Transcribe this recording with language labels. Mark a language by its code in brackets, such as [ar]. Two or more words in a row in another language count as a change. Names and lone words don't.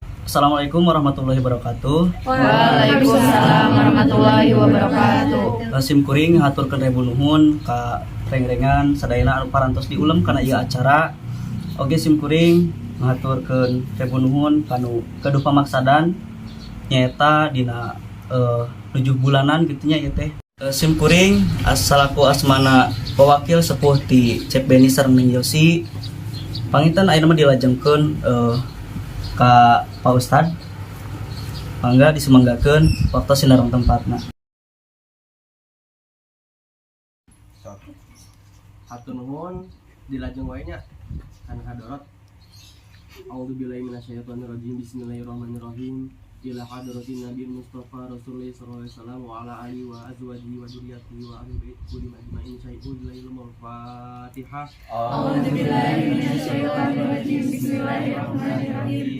[ar] السلام عليكم ورحمة الله وبركاته. وعليكم السلام ورحمة الله وبركاته. [su] Sim kuring haturkeun rebu nuhun ka rengrengan sadayana anu parantos diulem kana ieu acara. Oge sim kuring ngaturkeun rebu nuhun kanu gaduh pamaksadan nyaeta dina 7 bulanan kitu nya ieu teh. Sim kuring asalaku asmana pewakil sepuh ti Cep Beni sareng Yosi. Pangitan ayeuna mah dilajengkeun ka Pak Ustad. Mangga disemanggakeun waktu sinareng tempatna. Hatur nuhun dilajeng wae nya kana hadorot. [ar] أعوذ بالله من الشيطان الرجيم. بسم الله الرحمن الرحيم. إلى حضرة النبي مصطفى رسول الله صلى الله عليه وسلم وعلى آله وأزواجه وذريته وأهل بيته أجمعين. سيد الفاتحة. أعوذ بالله من الشيطان الرجيم. بسم الله الرحمن الرحيم.